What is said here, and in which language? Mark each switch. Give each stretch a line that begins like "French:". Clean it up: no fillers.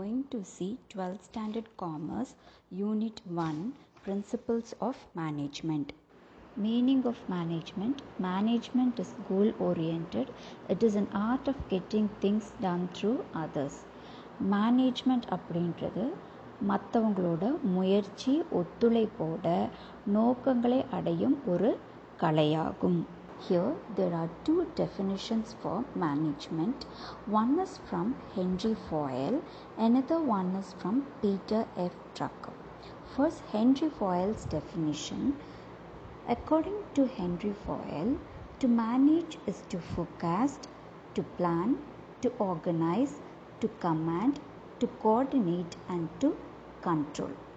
English: to see 12th Standard Commerce Unit 1 Principles of Management. Meaning of management. Management is goal oriented. It is an art of getting things done through others.
Tamil: Management அப்படின்றது மற்றவங்களோட முயற்சி ஒத்துழைப்போட நோக்கங்களை அடையும் ஒரு கலையாகும்.
English: Here there are two definitions for management. One is from Henry Fayol, another one is from Peter F. Drucker. First, Henry Fayol's definition. According to Henry Fayol, to manage is to forecast, to plan, to organize, to command, to coordinate and to control.